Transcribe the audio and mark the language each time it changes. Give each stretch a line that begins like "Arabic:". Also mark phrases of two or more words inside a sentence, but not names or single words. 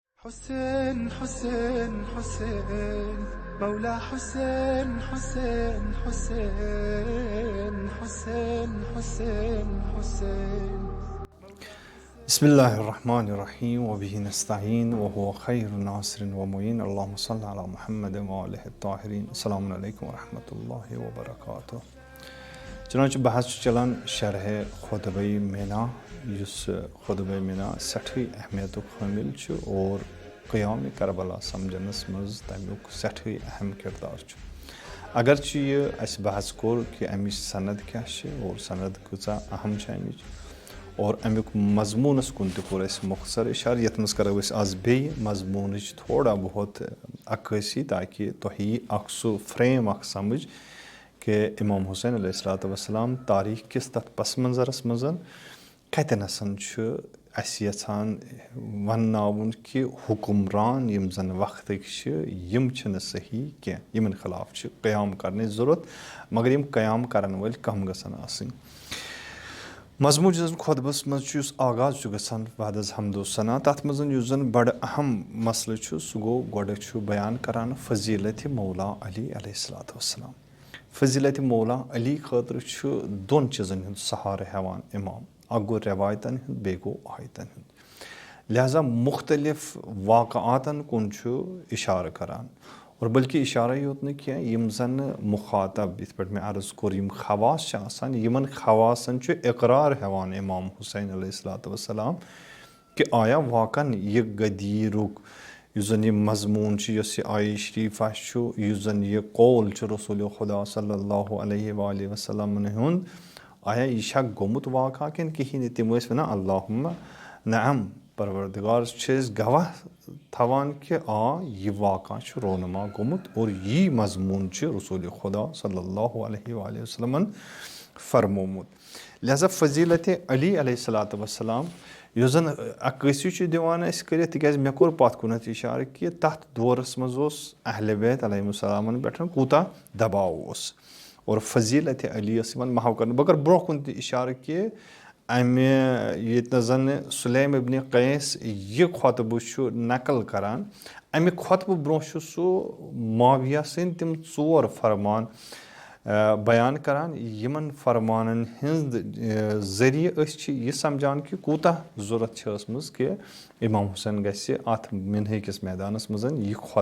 Arabic: حسين حسين حسين مولا حسين حسين حسين حسين حسين حسين بسم الله الرحمن الرحيم وبه نستعين وهو خير ناصر ومعين اللهم صل على محمد وآله الطاهرين السلام عليكم ورحمة الله وبركاته
Kashmiri: چنانچہ بحث چلان شرح خطبہ mina یس خطبہ mina سٹھٕے اہمیت حامل اور قیام کربلا سمجھنس مز تمیک سٹھٕے اہم کردار اگرچہ یہ اس بحث کور کہ امچ سند کیا اور سند کۭژاہ اہم امچ اور امیک مضمونس کن تہ کور اس مختصر اشارہ یتھ مز کرو اس آز بیٚیہِ مضمونٕچ تھوڑا بہت عکٲسی تاکہ تۄہہِ اکھ سُہ فریم اکھ سمجھ کہ امام حسین
Arabic: علیہ السلام
Kashmiri: تاریخ کس تتھ پس منظرس مز کتنسن اس یژھان ونناوُن کہ حکمران یم زن وقتک یم چھنہٕ صحیح کینٛہہ یمن خلاف چھ قیام کرنٕچ ضرورت مگر یم قیام کرن وٲلۍ کم گژھن آسٕنۍ مضمون یُس زن خطبس منٛز یُس آغاز چھُ گژھان بعد از حمد و ثنا تتھ منٛز یُس زن بڑٕ اہم مسلہٕ چھُ سُہ گوٚو گۄڈٕ چھُ بیان کران فضیلت مولا علی
Arabic: علیہ السلام
Kashmiri: فضیلت مولا علی خٲطرٕ چھُ دۄن چیٖزن ہُنٛد سہارٕ ہٮ۪وان امام اکھ گوٚو رٮ۪وایتن ہُنٛد بیٚیہِ گوٚو آیتن ہُنٛد لہذا مختلف واقعاتن کُن چھُ اشارٕ کران اور بلکہ اشارے یوت نہٕ کینٛہہ یِم زن مخاطب یِتھ پٲٹھۍ مےٚ عرض کوٚر یِم خواص چھِ آسان یِمن خواصن چھُ اقرار ہٮ۪وان امام حسین
Arabic: علیہ السلام
Kashmiri: کہ آیا واقعن یہِ غدیٖرُک یُس زن یہِ مضموٗن چھُ یۄس یہِ آیہِ شریٖفہ چھُ یُس زن یہِ قول چھُ رسول خدا
Arabic: صلی اللہ علیہ وآلہ وسلمن
Kashmiri: ہُنٛد آیا یہِ چھا گوٚمُت واقعہ کِنہٕ کِہیٖنۍ نہٕ تِم ٲسۍ ونان
Arabic: اللہُمہ نعم
Kashmiri: پروردگار چھِ أسۍ گواہ تھاوان کہ یہِ واقعہ چھُ رونما گوٚمُت اور یی مضموٗن چھُ رسول خدا
Arabic: صلی اللہ علیہ وآلہ وسلمن
Kashmiri: فرمومُت لہذا فضیلت علی
Arabic: علیہ السلام
Kashmiri: یُس زن عکٲسی چھُ دِوان اَسہِ کٔرِتھ تِکیازِ مےٚ کوٚر پتھ کُنتھ اِشارٕ کہِ تتھ دورس منٛز اوس اہلِ بیت
Arabic: علیہم السلامن
Kashmiri: پٮ۪ٹھ کوٗتاہ دباو اوس اور فضیلت علی ٲس یِوان محو کرنہٕ بہٕ کرٕ برونٛہہ کُن تہِ اِشارٕ کہِ امہِ ییٚتنس زن سُلیم ابن قیس یہِ خۄطبہٕ چھُ نقل کران امہِ خۄطبہٕ برونٛہہ چھُ سُہ معاویہ سٕنٛدۍ تِم 4 فرمان بیان کران یِمن فرمانن ہٕنٛد ذٔریعہٕ أسۍ چھِ یہِ سمجھان کہِ کوٗتاہ ضروٗرت چھِ ٲسمٕژ کہِ امام حسین گژھِ اتھ مِنہٕ کِس میدانس منٛز یہِ